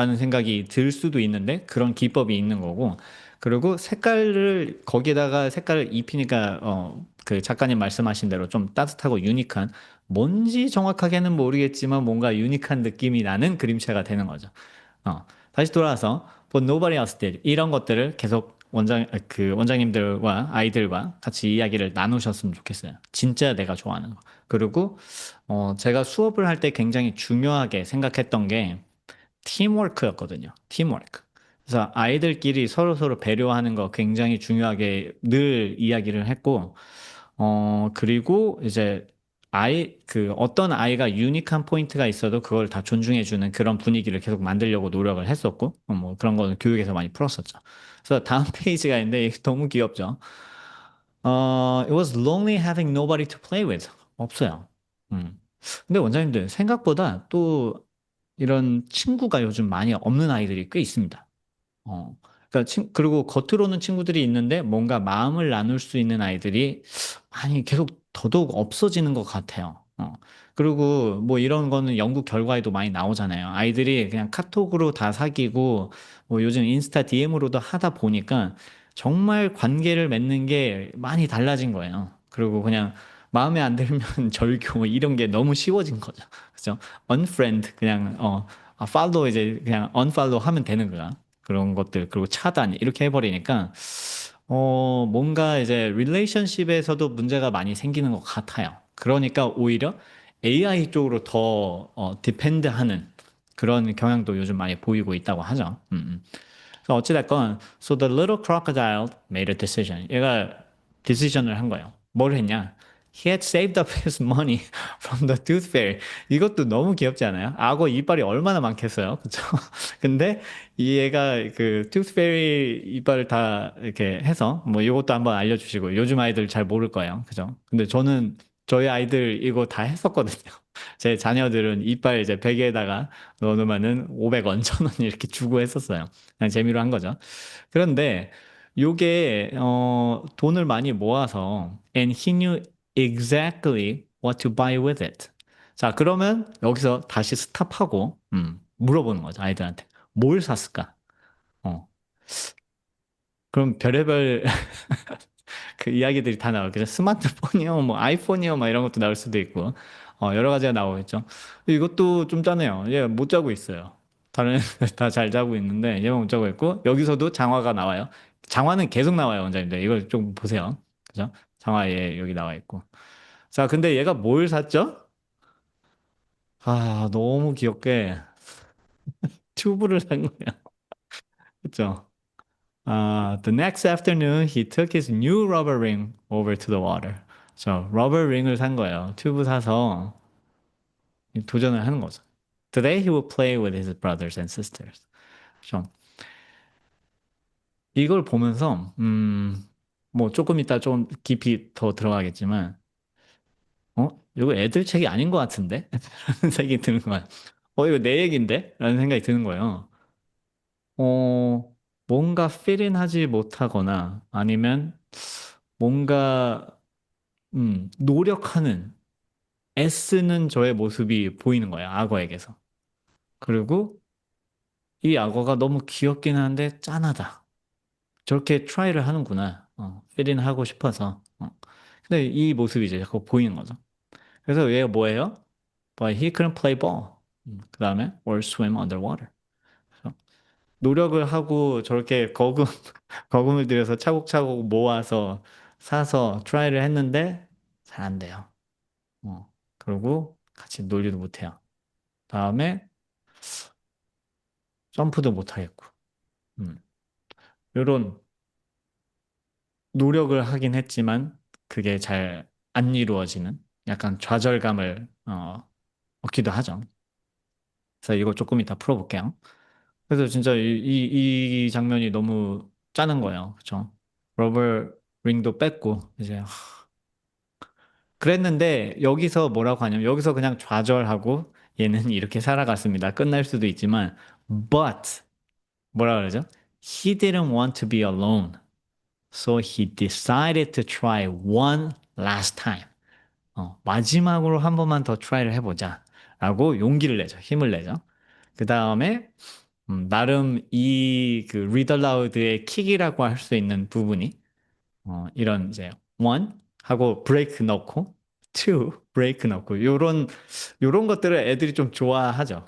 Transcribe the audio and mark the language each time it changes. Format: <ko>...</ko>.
<ko>라는 생각이 들 수도 있는데 그런 기법이 있는 거고. 그리고 거기에다가 색깔을 입히니까, 그 작가님 말씀하신 대로 좀 따뜻하고 유니크한, 뭔지 정확하게는 모르겠지만 뭔가 유니크한 느낌이 나는 그림체가 되는 거죠. 다시 돌아와서</ko> <en>But nobody else did.</en> <ko>이런 것들을 계속 원장님들과 아이들과 같이 이야기를 나누셨으면 좋겠어요. 진짜 내가 좋아하는 거. 그리고 제가 수업을 할 때 굉장히 중요하게 생각했던 게 팀워크였거든요. 팀워크. 그래서 아이들끼리 서로 배려하는 거 굉장히 중요하게 늘 이야기를 했고 그리고 이제 어떤 아이가 유니크한 포인트가 있어도 그걸 다 존중해주는 그런 분위기를 계속 만들려고 노력을 했었고, 뭐 그런 거는 교육에서 많이 풀었었죠. 그래서 다음 페이지가 있는데 이게 너무 귀엽죠.</ko> <en>It was lonely having nobody to play with.</en> <ko>없어요. 음. 근데 원장님들 생각보다 또 이런 친구가 요즘 많이 없는 아이들이 꽤 있습니다. 어. 그러니까 그리고 겉으로는 친구들이 있는데 뭔가 마음을 나눌 수 있는 아이들이 많이 계속 더더욱 없어지는 것 같아요. 그리고 뭐 이런 거는 연구 결과에도 많이 나오잖아요. 아이들이 그냥 카톡으로 다 사귀고 뭐 요즘 인스타 DM으로도 하다 보니까 정말 관계를 맺는 게 많이 달라진 거예요. 그리고 그냥 마음에 안 들면 절교 뭐 이런 게 너무 쉬워진 거죠. 그죠? unfriend 그냥 follow 이제 그냥 unfollow 하면 되는 거야. 그런 것들, 그리고 차단, 이렇게 해버리니까, 뭔가 이제 릴레이션십에서도 문제가 많이 생기는 것 같아요. 그러니까 오히려 AI 쪽으로 더, 디펜드하는 그런 경향도 요즘 많이 보이고 있다고 하죠. 그래서 어찌됐건,</ko> <en>so the little crocodile made a decision.</en> <ko>얘가 decision을 한 거예요. 뭘 했냐?</ko> <en>He had saved up his money from the tooth fairy.</en> <ko>이것도 너무 귀엽지 않아요? 악어 이빨이 얼마나 많겠어요? 그쵸? 근데 이 얘가 그 tooth fairy 이빨을 다 이렇게 해서 뭐 이것도 한번 알려주시고 요즘 아이들 잘 모를 거예요. 그죠? 근데 저는 저희 아이들 이거 다 했었거든요. 제 자녀들은 이빨 이제 베개에다가 넣어놓으면은 500원, 1000원 이렇게 주고 했었어요. 그냥 재미로 한 거죠. 그런데 요게 돈을 많이 모아서</ko> <en>and he knew exactly what to buy with it.</en> <ko>자, 그러면 여기서 다시 스탑하고 물어보는 거죠. 아이들한테. 뭘 샀을까? 어. 그럼 별의별 그 이야기들이 다 나오겠죠. 스마트폰이요, 뭐 아이폰이요, 막 이런 것도 나올 수도 있고, 여러 가지가 나오겠죠. 이것도 좀 짜네요. 얘 못 자고 있어요. 다른 애들 다 잘 자고 있는데 얘만 못 자고 있고, 여기서도 장화가 나와요. 장화는 계속 나와요, 원장님들. 이걸 좀 보세요. 그죠? 장화 얘 여기 나와 있고. 자, 근데 얘가 뭘 샀죠? 아, 너무 귀엽게 튜브를 산 거예요. 그죠?</ko> <en>The next afternoon, he took his new rubber ring over to the water.</en> <ko>저 러버 링을 산 거예요. 튜브 사서 도전을 하는 거죠.</ko> <en>Today he will play with his brothers and sisters.</en> <ko>좀 이걸 보면서 뭐 조금 이따 좀 깊이 더 들어가겠지만 이거 애들 책이 아닌 것 같은데? 라는 생각이 드는 거야. 이거 내 얘긴데? 라는 생각이 드는 거예요. 뭔가 필인하지 못하거나 아니면 뭔가 노력하는 애쓰는 저의 모습이 보이는 거예요. 악어에게서. 그리고 이 악어가 너무 귀엽긴 한데 짠하다. 저렇게 트라이를 하는구나. 필인 하고 싶어서. 근데 이 모습이 이제 자꾸 보이는 거죠. 그래서 얘가 뭐예요?</ko> <en>But he couldn't play ball.</en> <ko>그 다음에</ko> <en>or swim underwater.</en> <ko>그래서 노력을 하고 저렇게 거금을 들여서 차곡차곡 모아서 사서 트라이를 했는데 잘 안 돼요. 그리고 같이 놀지도 못해요. 다음에 점프도 못 하겠고. 음. 이런 노력을 하긴 했지만 그게 잘 안 이루어지는 약간 좌절감을 얻기도 하죠. 그래서 이거 조금 이따 풀어볼게요. 그래서 진짜 이 장면이 너무 짜는 거예요. 그쵸? 러버 링도 뺐고 이제 그랬는데 여기서 뭐라고 하냐면 여기서 그냥 좌절하고 얘는 이렇게 살아갔습니다. 끝날 수도 있지만 but 뭐라 그러죠?</ko> <en>He didn't want to be alone. So he decided to try one last time.</en> <ko>마지막으로 한 번만 더 트라이를 해보자. 라고 용기를 내죠. 힘을 내죠. 그 다음에, 나름 이 그 read aloud의 킥이라고 할 수 있는 부분이, 이런 이제, one 하고 브레이크 넣고, two 브레이크 넣고, 요런 것들을 애들이 좀 좋아하죠.</ko>